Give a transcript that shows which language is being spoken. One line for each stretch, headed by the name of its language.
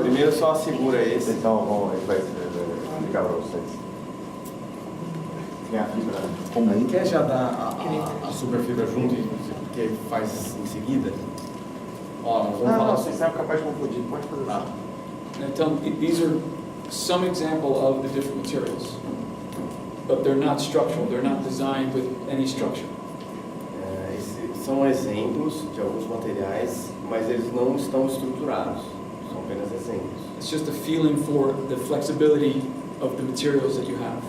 Portuguese: Primeiro só segura esse. Então, ele vai explicar para vocês. Tem a fibra comum. Quer já dar a superfibra junto, que faz em seguida? Ó, nós vamos falar Vocês são capazes de confundir, pode fazer Ah.
English: And these are some example of the different materials, but they're not structural. They're not designed with any structure.
Portuguese: Esses são exemplos de alguns materiais, mas eles não estão estruturados. São apenas exemplos.
English: It's just a feeling for the flexibility of the materials that you have.